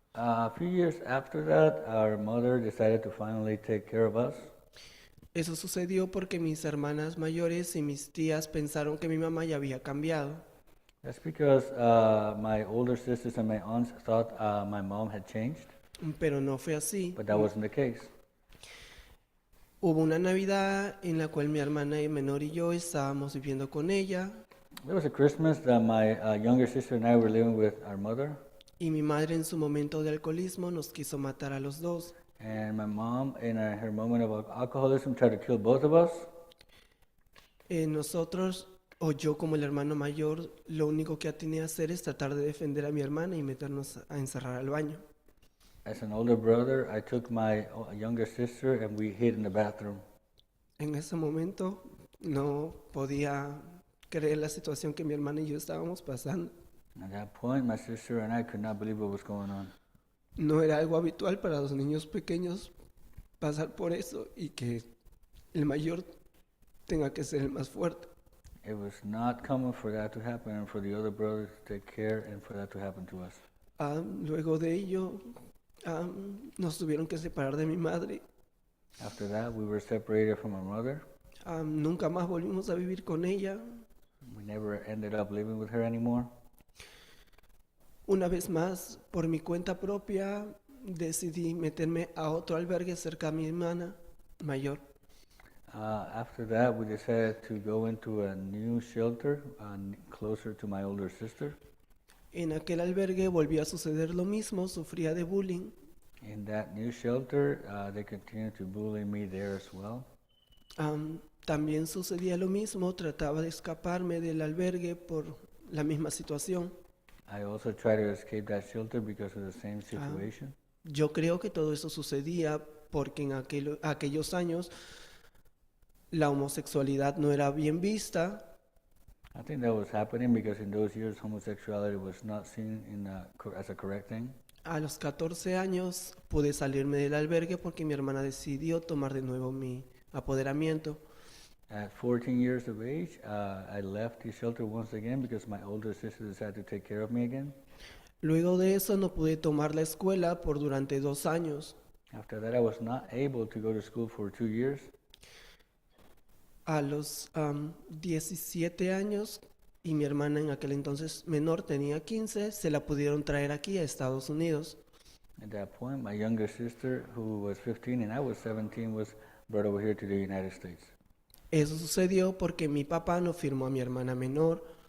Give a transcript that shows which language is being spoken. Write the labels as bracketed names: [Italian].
[English] A few years after that, our mother decided to finally take care of us. [Spanish] Eso sucedió porque mis hermanas mayores y mis tías pensaron que mi mamá ya había cambiado. [English] That's because my older sisters and my aunts thought my mom had changed, [Spanish] Pero no fue así. [English] but that wasn't the case. [Spanish] Hubo una Navidad en la cual mi hermana menor y yo estábamos viviendo con ella. [English] There was a Christmas that my younger sister and I were living with our mother, [Spanish] Y mi madre en su momento de alcoholismo nos quiso matar a los dos. [English] and my mom, in her moment of alcoholism, tried to kill both of us. [Spanish] Nosotros, o yo como el hermano mayor, lo único que tenía que hacer es tratar de defender a mi hermana y meternos a encerrar al baño. [English] As an older brother, I took my younger sister and we hid in the bathroom. [Spanish] En ese momento no podía creer la situación que mi hermana y yo estábamos pasando. [English] At that point, my sister and I could not believe what was going on. [Spanish] No era algo habitual para los niños pequeños pasar por eso y que el mayor tenga que ser el más fuerte. [English] It was not common for that to happen and for the other brothers to take care and for that to happen to us. [Spanish] Luego de ello, nos tuvieron que separar de mi madre. [English] After that, we were separated from our mother. [Spanish] Nunca más volvimos a vivir con ella. [English] We never ended up living with her anymore. [Spanish] Una vez más, por mi cuenta propia, decidí meterme a otro albergue cerca de mi hermana mayor. [English] After that, we decided to go into a new shelter closer to my older sister. [Spanish] En aquel albergue volvió a suceder lo mismo, sufría de bullying. [English] In that new shelter, they continued to bully me there as well. [Spanish] También sucedía lo mismo, trataba de escaparme del albergue por la misma situación. [English] I also tried to escape that shelter because of the same situation. [Spanish] Yo creo que todo eso sucedía porque en aquellos años la homosexualidad no era bien vista. [English] I think that was happening because in those years homosexuality was not seen as a correct thing. [Spanish] A los 14 años pude salirme del albergue porque mi hermana decidió tomar de nuevo mi apoderamiento. [English] At 14 years of age, I left the shelter once again because my older sister decided to take care of me again. [Spanish] Luego de eso no pude tomar la escuela por durante 2 años. [English] After that, I was not able to go to school for 2 years. [Spanish] A los 17 años, y mi hermana en aquel entonces menor tenía 15, se la pudieron traer aquí a Estados Unidos. [English] At that point, my younger sister, who was 15 and I was 17, was brought over here to the United States. [Spanish] Eso sucedió porque mi papá no firmó a mi hermana menor.